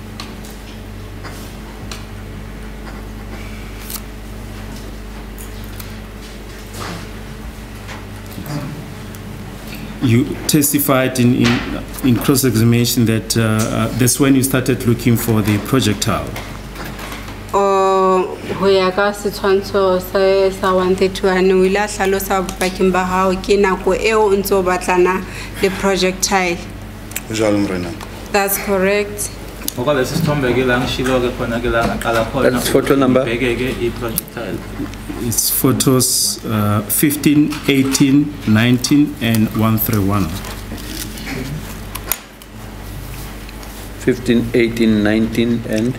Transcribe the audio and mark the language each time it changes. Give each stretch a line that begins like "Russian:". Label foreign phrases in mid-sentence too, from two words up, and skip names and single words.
English: You testified in cross-examination that that's when you started looking for the projectile.
Southern Sotho: Ho ya ka setshwantsho sa 131 o ile a hlalosa bakeng ba hao ke nako eo o ntse o batlana le projectile.
English: That's correct. That's photo number. It's photos 15, 18, 19, and 131. 15, 18, 19, and